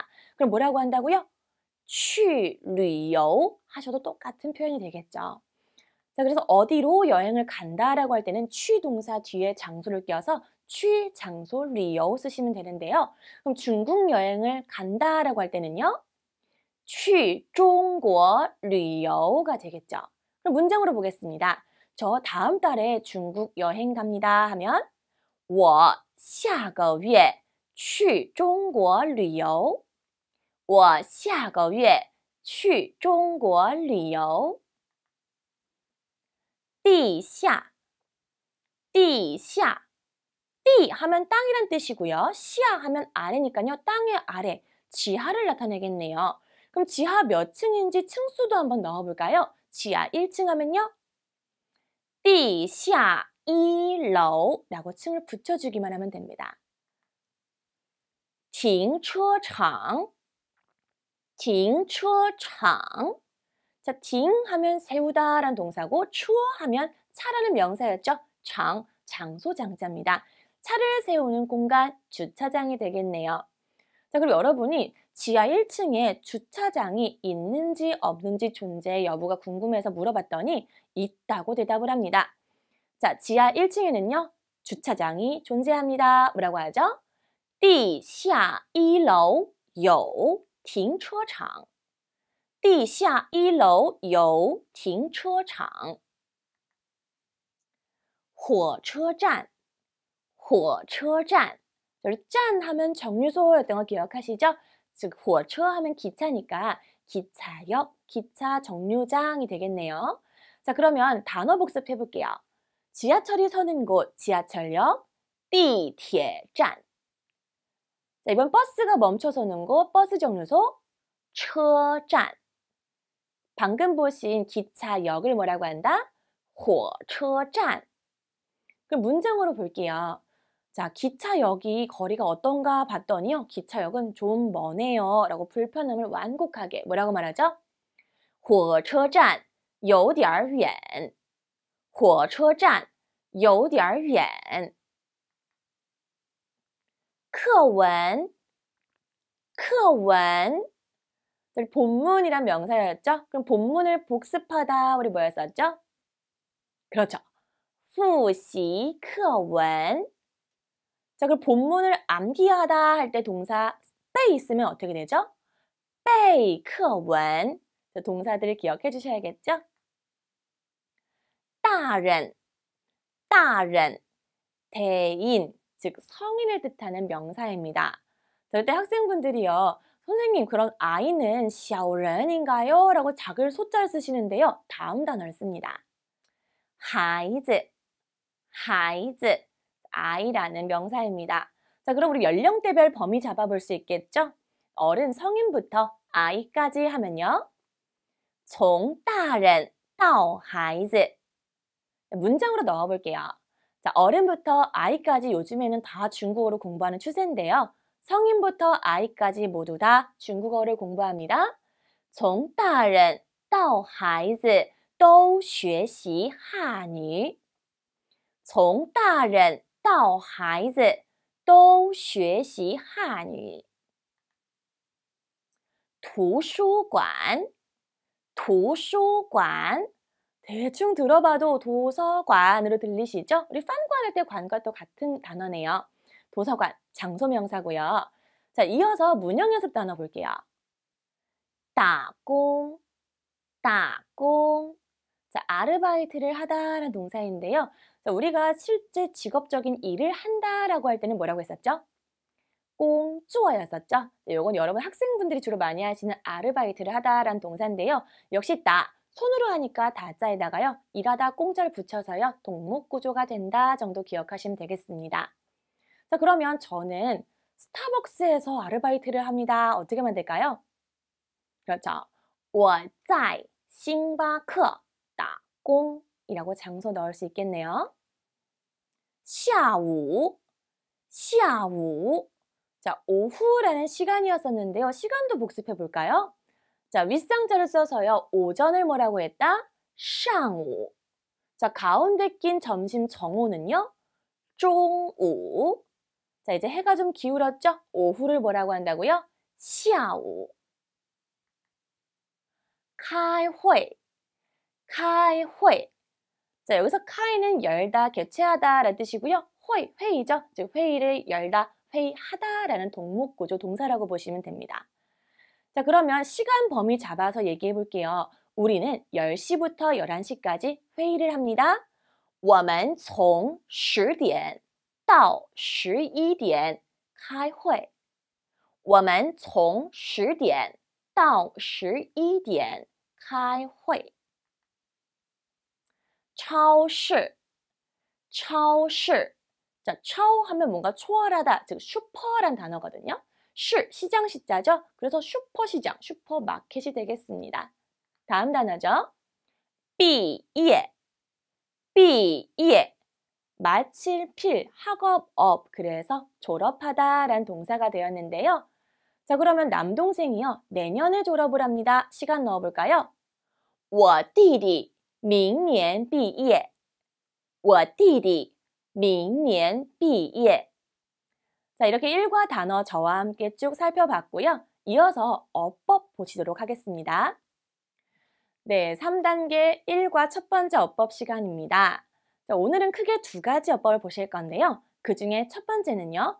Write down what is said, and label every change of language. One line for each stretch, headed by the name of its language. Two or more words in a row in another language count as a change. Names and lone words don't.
Korean: 그럼 뭐라고 한다고요?
Chinese: 去旅游
Korean: 하셔도 똑같은 표현이 되겠죠. 자, 그래서 어디로 여행을 간다라고 할 때는 취동사 뒤에 장소를 껴서 취, 장소, 旅游 쓰시면 되는데요. 그럼 중국 여행을 간다라고 할 때는요.
Chinese: 去中国旅游
Korean: 가 되겠죠. 그럼 문장으로 보겠습니다. 저 다음 달에 중국 여행 갑니다 하면
Chinese: 我下个月去中国旅游。我下个月去中国旅游。地下, 地下.
Korean: 띠 하면 땅이란 뜻이고요. 시야 하면 아래니까요. 땅의 아래, 지하를 나타내겠네요. 그럼 지하 몇 층인지 층수도 한번 넣어볼까요? 지하 1층 하면요.
Chinese: 地下1楼
Korean: 라고 층을 붙여주기만 하면 됩니다.
Chinese: 停车场, 停车场.
Korean: 자, 停 하면 세우다 라는 동사고 车 하면 차라는 명사였죠. 장, 장소 장자입니다. 차를 세우는 공간, 주차장이 되겠네요. 자, 그리고 여러분이 지하 1층에 주차장이 있는지 없는지 존재 여부가 궁금해서 물어봤더니 있다고 대답을 합니다. 자, 지하 1층에는요, 주차장이 존재합니다. 뭐라고 하죠?
Chinese: 地下1楼有停车场. 地下一楼有停车场。火车站,火车站.
Korean: 여기 짠 하면 정류소였던 거 기억하시죠? 즉, 火车 하면 기차니까 기차역, 기차 정류장이 되겠네요. 자, 그러면 단어 복습해 볼게요. 지하철이 서는 곳, 지하철역,
Chinese: 地铁站.
Korean: 자, 이번 버스가 멈춰서는 곳, 버스 정류소,
Chinese: 车站.
Korean: 방금 보신 기차역을 뭐라고 한다?
Chinese: 火车站.
Korean: 그럼 문장으로 볼게요. 자, 기차역이 거리가 어떤가 봤더니요. 기차역은 좀 머네요. 라고 불편함을 완곡하게 뭐라고 말하죠?
Chinese: 火车站有点远. 火车站有点远. 课文, 课文.
Korean: 본문이란 명사였죠? 그럼 본문을 복습하다 우리 뭐였었죠? 그렇죠.
Chinese: 复习课文.
Korean: 자, 그럼 본문을 암기하다 할 때 동사 背 있으면 어떻게 되죠?
Chinese: 背课文.
Korean: 동사들을 기억해 주셔야겠죠?
Chinese: 大人, 大人,
Korean: 대인, 즉 성인을 뜻하는 명사입니다. 절대 학생분들이요. 선생님, 그런 아이는 小人 인가요? 라고 작을 소자를 쓰시는데요. 다음 단어를 씁니다.
Chinese: 孩子, 孩子,
Korean: 아이라는 명사입니다. 자, 그럼 우리 연령대별 범위 잡아볼 수 있겠죠? 어른, 성인부터 아이까지 하면요.
Chinese: 从大人到孩子.
Korean: 문장으로 넣어볼게요. 자, 어른부터 아이까지 요즘에는 다 중국어로 공부하는 추세인데요. 성인부터 아이까지 모두 다 중국어를 공부합니다.
Chinese: 从大人到孩子都学习汉语. 从大人到孩子都学习汉语. 图书馆, 图书馆.
Korean: 대충 들어봐도 도서관으로 들리시죠? 우리 판관 할 때 관과 또 같은 단어네요. 도서관, 장소명사고요. 자, 이어서 문형 연습 단어 볼게요.
Chinese: 打工, 打工.
Korean: 자, 아르바이트를 하다라는 동사인데요. 자, 우리가 실제 직업적인 일을 한다라고 할 때는 뭐라고 했었죠? 工作 였었죠? 이건 여러분 학생분들이 주로 많이 하시는 아르바이트를 하다라는 동사인데요. 역시 다 손으로 하니까 다자에다가요. 일하다 공자를 붙여서요. 동목구조가 된다 정도 기억하시면 되겠습니다. 자, 그러면 저는 스타벅스에서 아르바이트를 합니다. 어떻게 하면 될까요? 그렇죠.
Chinese: 我在星巴克打工
Korean: 이라고 장소 넣을 수 있겠네요.
Chinese: 下午, 下午.
Korean: 자, 오후라는 시간이었었는데요. 시간도 복습해 볼까요? 자, 윗상자를 써서요. 오전을 뭐라고 했다?
Chinese: 上午.
Korean: 자, 가운데 낀 점심 정오는요.
Chinese: 中午.
Korean: 자, 이제 해가 좀 기울었죠? 오후를 뭐라고 한다고요?
Chinese: 下午. 开会, 开会.
Korean: 자, 여기서 카이는 열다, 개최하다 라는 뜻이고요. 회, 회의죠. 즉 회의를 열다, 회의하다라는 동목구조 동사라고 보시면 됩니다. 자, 그러면 시간 범위 잡아서 얘기해 볼게요. 우리는 10시부터 11시까지 회의를 합니다.
Chinese: 我们从10点到11点开会. 我们从10点到11点开会. 超市, 超市.
Korean: 자, 超 하면 뭔가 초월하다, 즉 슈퍼란 단어거든요. 시장 시자죠. 그래서 슈퍼시장, 슈퍼마켓이 되겠습니다. 다음 단어죠.
Chinese: 毕业, 毕业.
Korean: 마칠, 필, 학업, 업. 그래서 졸업하다라는 동사가 되었는데요. 자, 그러면 남동생이요. 내년에 졸업을 합니다. 시간 넣어볼까요?
Chinese: 我弟弟明年毕业. 我弟弟明年毕业.
Korean: 자, 이렇게 일과 단어 저와 함께 쭉 살펴봤고요. 이어서 어법 보시도록 하겠습니다. 네, 3단계 1과 첫 번째 어법 시간입니다. 자, 오늘은 크게 두 가지 어법을 보실 건데요. 그 중에 첫 번째는요.